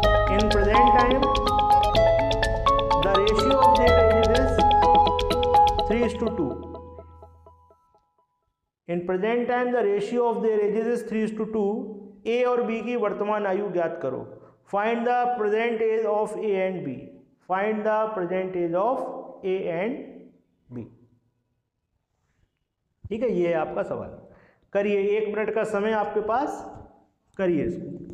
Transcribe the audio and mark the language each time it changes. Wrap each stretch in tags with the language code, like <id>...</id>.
<en>In present time, the ratio of their ages is 3:2. In present time, the ratio of their ages is 3:2.</en> <hi>A और B की वर्तमान आयु ज्ञात करो।</hi> <en>Find the present age of A and B. Find the present age of A and B.</en> <hi>ठीक है, ये है आपका सवाल। करिए, 1 मिनट का समय आपके पास, करिए इसको।</hi>